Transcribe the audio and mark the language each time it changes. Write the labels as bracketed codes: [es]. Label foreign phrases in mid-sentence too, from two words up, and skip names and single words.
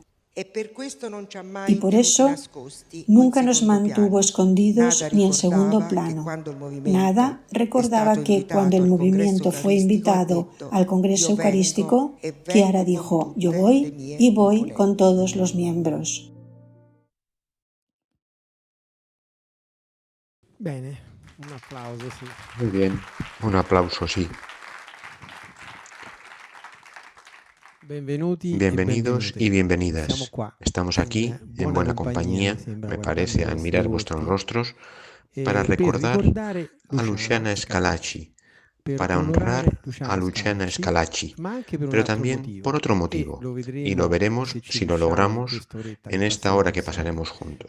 [es] Y por eso nunca nos mantuvo escondidos ni en segundo plano. Nada recordaba que cuando el movimiento fue invitado al Congreso Eucarístico, Chiara dijo: yo voy y voy con todos los miembros. [it] Bene, un applauso, [es] sí. Muy bien, un aplauso, sí. Bienvenidos y bienvenidas. Estamos aquí en buena compañía, me parece, al mirar vuestros rostros, para recordar a Luciana Schillaci, para honrar a Luciana Schillaci, pero también por otro motivo, y lo veremos si lo logramos en esta hora que pasaremos juntos.